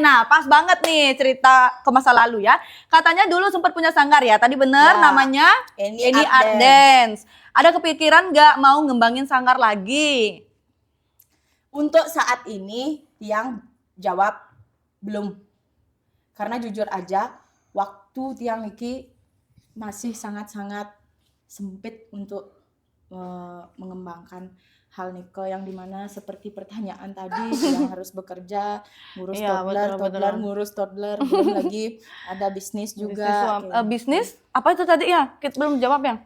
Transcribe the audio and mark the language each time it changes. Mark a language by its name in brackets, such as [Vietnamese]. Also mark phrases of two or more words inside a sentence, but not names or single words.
[Indonesian] Nah, pas banget nih cerita ke masa lalu ya. Katanya dulu sempat punya sanggar ya. Tadi bener Ya. namanya Eni Eni Art Dance. Ada kepikiran nggak mau ngembangin sanggar lagi? Untuk saat ini yang jawab belum. Karena jujur aja waktu [Balinese] tiang niki [Indonesian] masih sangat-sangat sempit untuk mengembangkan hal niko yang dimana seperti pertanyaan tadi yang harus bekerja, ngurus Iya, toddler, betul. ngurus toddler, belum lagi ada bisnis juga. Bisnis apa itu tadi ya? Kita belum jawab yang